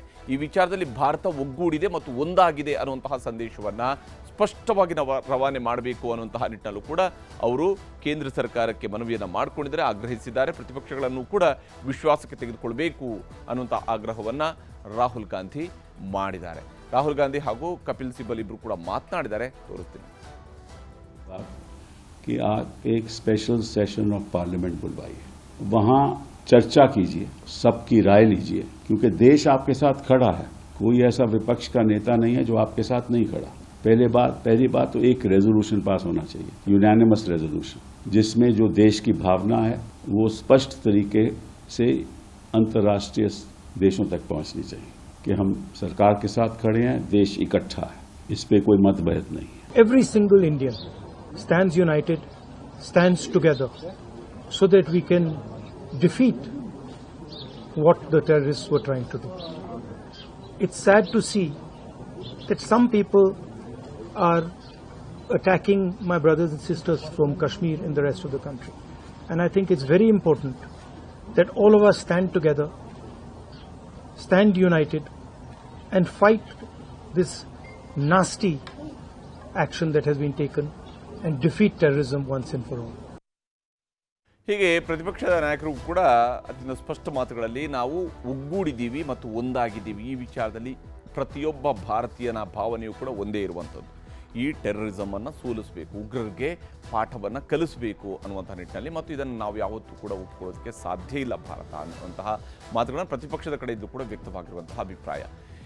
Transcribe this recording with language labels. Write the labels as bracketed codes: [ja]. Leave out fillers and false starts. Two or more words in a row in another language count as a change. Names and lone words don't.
[kn] ಈ ವಿಚಾರದಲ್ಲಿ ಭಾರತ ಒಗ್ಗೂಡಿದೆ ಮತ್ತು ಒಂದಾಗಿದೆ ಅನ್ನುವಂತಹ ಸಂದೇಶವನ್ನು ಸ್ಪಷ್ಟವಾಗಿ ರವಾನೆ ಮಾಡಬೇಕು ಅನ್ನುವಂತಹ ನಿಟ್ಟಿನಲ್ಲೂ ಕೂಡ ಅವರು ಕೇಂದ್ರ ಸರ್ಕಾರಕ್ಕೆ ಮನವಿಯನ್ನು ಮಾಡಿಕೊಂಡಿದ್ದಾರೆ, ಆಗ್ರಹಿಸಿದ್ದಾರೆ. ಪ್ರತಿಪಕ್ಷಗಳನ್ನು ಕೂಡ ವಿಶ್ವಾಸಕ್ಕೆ ತೆಗೆದುಕೊಳ್ಬೇಕು ಅನ್ನುವಂಥ ಆಗ್ರಹವನ್ನು ರಾಹುಲ್ ಗಾಂಧಿ ಮಾಡಿದ್ದಾರೆ. ರಾಹುಲ್ ಗಾಂಧಿ ಹಾಗೂ ಕಪಿಲ್ ಸಿಬಲ್ ಇಬ್ಬರು ಕೂಡ ಮಾತನಾಡಿದ್ದಾರೆ, ತೋರಿಸ್ತೀನಿ. [hi] कि आप एक [en] special session of parliament [hi] बुलवाइए, वहां चर्चा कीजिए, सबकी राय लीजिए, क्योंकि देश आपके साथ खड़ा है. कोई ऐसा विपक्ष का नेता नहीं है जो आपके साथ नहीं खड़ा. पहली बात तो एक रेजोल्यूशन पास होना चाहिए, [en] unanimous resolution, [hi] जिसमें जो देश की भावना है वो स्पष्ट तरीके से अंतर्राष्ट्रीय देशों तक पहुंचनी चाहिए कि हम सरकार के साथ खड़े हैं, देश इकट्ठा है, इस पे कोई मतभेद नहीं है. [en] Every single Indian stands united, stands together, so that we can defeat what the terrorists were trying to do. It's sad to see that some people are attacking my brothers and sisters from Kashmir and the rest of the country. And I think it's very important that all of us stand together, stand united, and fight this nasty action that has been taken and defeat terrorism once and for all. [kn] ಹೀಗೆ ಪ್ರತಿಪಕ್ಷದ ನಾಯಕರು ಕೂಡ ಅತ್ಯಂತ ಸ್ಪಷ್ಟ ಮಾತುಗಳಲ್ಲಿ ನಾವು ಒಗ್ಗೂಡಿದ್ದೀವಿ ಮತ್ತು ಒಂದಾಗಿದ್ದೀವಿ, ಈ ವಿಚಾರದಲ್ಲಿ ಪ್ರತಿಯೊಬ್ಬ ಭಾರತೀಯನ ಭಾವನೆಯೂ ಕೂಡ ಒಂದೇ ಇರುವಂಥದ್ದು. ಈ ಟೆರರಿಸಮನ್ನು ಸೋಲಿಸಬೇಕು, ಉಗ್ರರಿಗೆ ಪಾಠವನ್ನು ಕಲಿಸಬೇಕು ಅನ್ನುವಂಥ ನಿಟ್ಟಿನಲ್ಲಿ, ಮತ್ತು ಇದನ್ನು ನಾವು ಯಾವತ್ತೂ ಕೂಡ ಒಪ್ಪಿಕೊಳ್ಳೋದಕ್ಕೆ ಸಾಧ್ಯ ಇಲ್ಲ ಭಾರತ ಅನ್ನುವಂತಹ ಮಾತುಗಳನ್ನು ಪ್ರತಿಪಕ್ಷದ ಕಡೆಯಿಂದ ಕೂಡ ವ್ಯಕ್ತವಾಗಿರುವಂತಹ ಅಭಿಪ್ರಾಯ.